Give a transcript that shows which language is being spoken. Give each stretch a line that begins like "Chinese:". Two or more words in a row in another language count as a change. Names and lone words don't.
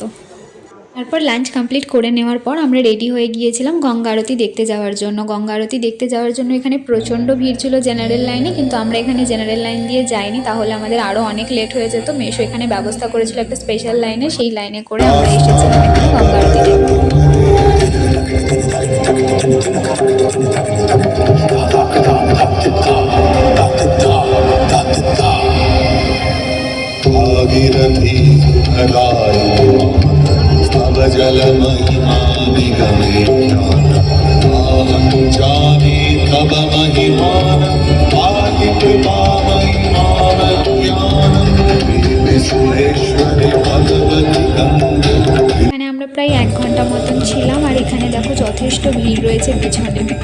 Bangla: তারপর
English: lunch complete
Bangla: করে নেওয়ার পর আমরা রেডি হয়ে গিয়েছিলাম গঙ্গা আরতি দেখতে যাওয়ার জন্য। গঙ্গা আরতি দেখতে যাওয়ার জন্য এখানে প্রচণ্ড ভিড় ছিল
English: general line,
Bangla: কিন্তু আমরা এখানে
English: general line
Bangla: দিয়ে যাইনি, তাহলে আমাদের আরও অনেক লেট হয়ে যেত। মেশো এখানে ব্যবস্থা করেছিল একটা
English: special line,
Bangla: সেই লাইনে করে আমরা এসেছিলাম এখানে গঙ্গা আরতি
Sanskrit: जल महिमा निगमे जाने तब महिमान आदि कृपा महिमान ज्ञान विश्वेश्वरी भगवती
Bangla: এখানে আমরা প্রায় 1 ঘন্টা মতন ছিলাম, আর এখানে দেখো যথেষ্ট ভিড় রয়েছে পিছনে।